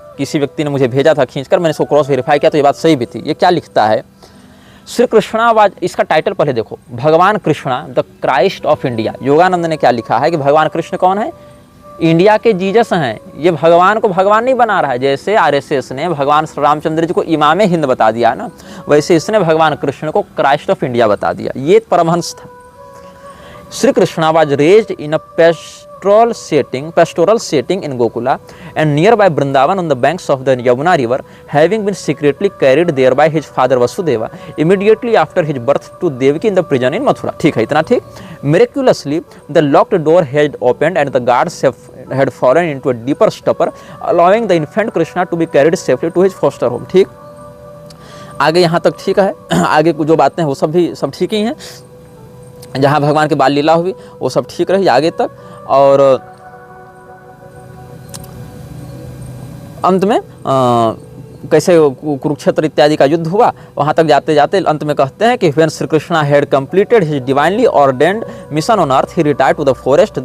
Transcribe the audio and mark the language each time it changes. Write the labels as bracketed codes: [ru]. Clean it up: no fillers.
[hi] किसी व्यक्ति ने मुझे भेजा था खींचकर, मैंने इसको क्रॉस वेरीफाई किया तो ये बात सही भी थी। ये क्या लिखता है, श्री कृष्णावाज, इसका टाइटल पहले देखो, भगवान Krishna the Christ of India. Yogananda ने क्या लिखा है कि भगवान कृष्ण कौन है, इंडिया के जीसस हैं। ये भगवान को भगवान नहीं बना रहा है, जैसे आरएसएस ने भगवान श्री रामचंद्र जी को इमामे हिंद बता दिया ना, वैसे इसने भगवान कृष्ण को क्राइस्ट ऑफ इंडिया बता दिया। ये परमहंस था। [en] Shri Krishna was raised in a pastoral setting in Gokula and nearby Vrindavan on the banks of the Yamuna river, having been secretly carried there by his father Vasudeva immediately after his birth to Devaki in the prison in Mathura. [hi] ठीक है, इतना ठीक। [en] Miraculously, the locked door had opened and the guards had fallen into a deeper stupor, allowing the infant Krishna to be carried safely to his foster home. [hi] ठीक, आगे यहाँ तक ठीक है। आगे जो बातें हैं वो सब ठीक ही हैं। जहाँ भगवान की बाल लीला हुई वो सब ठीक रही आगे तक। और अंत में कैसे कुरुक्षेत्र इत्यादि का युद्ध हुआ, वहाँ तक जाते जाते अंत में कहते हैं कि [en] When Shri Krishna had completed his divinely ordained mission on earth, he retired to the forest.